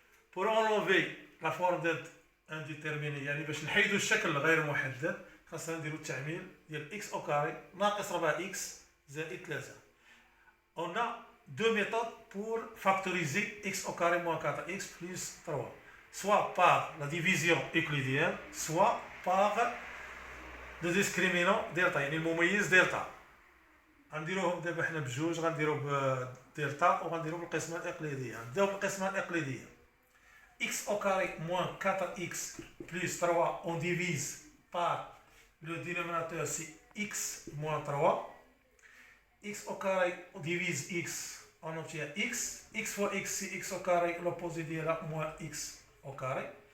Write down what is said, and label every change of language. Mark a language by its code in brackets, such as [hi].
[fr] Pour enlever la forme indéterminée, [ar] يعني باش نحيدوا الشكل غير محدد خاصنا نديروا التعميل ديال x au carré ناقص 4x زائد 3. [fr] On a deux méthodes pour factoriser x au carré moins 4x plus 3. Soit par la division euclidienne, soit par le discriminant delta, [ar] يعني المميز دلتا. غنديروهم دابا حنا بجوج، غنديرو بدلتا وغنديرو بالقسمه الاقليديه. نبداو بالقسمه الاقليديه. [fr] x au carré moins 4x plus 3, on divise par le dénominateur, c'est x moins 3. X au carré, on divise x, on obtient x. X fois x, c'est x au carré, l'opposé de là, moins x au carré.